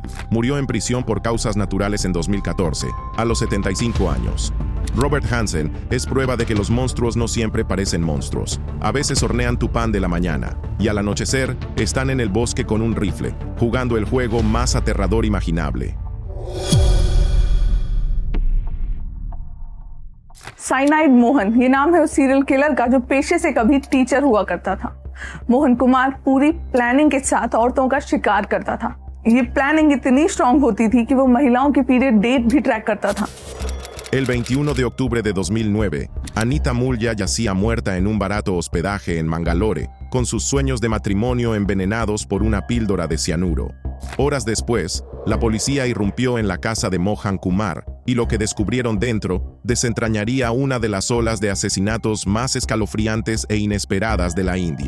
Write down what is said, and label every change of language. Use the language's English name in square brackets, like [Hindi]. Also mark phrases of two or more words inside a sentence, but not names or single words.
[Spanish] Murió en prisión por causas naturales en 2014, a los 75 años. Robert Hansen es prueba de que los monstruos no siempre parecen monstruos. A veces hornean tu pan de la mañana, y al anochecer están en el bosque con un rifle, jugando el juego más aterrador imaginable. [Hindi] साइनाइड मोहन, ये नाम है उस [English] serial killer [Hindi] का जो पेशे से कभी टीचर हुआ करता था। मोहन कुमार पूरी प्लानिंग के साथ औरतों का शिकार करता था। ये प्लानिंग इतनी स्ट्रांग होती थी कि वो महिलाओं की [English] period date [Hindi] भी ट्रैक करता था। [Spanish] El 21 de octubre de 2009, Anita Mulya yacía muerta en un barato hospedaje en Mangalore, con sus sueños de matrimonio envenenados por una píldora de cianuro. Horas después, la policía irrumpió en la casa de Mohan Kumar, y lo que descubrieron dentro desentrañaría una de las olas de asesinatos más escalofriantes e inesperadas de la India.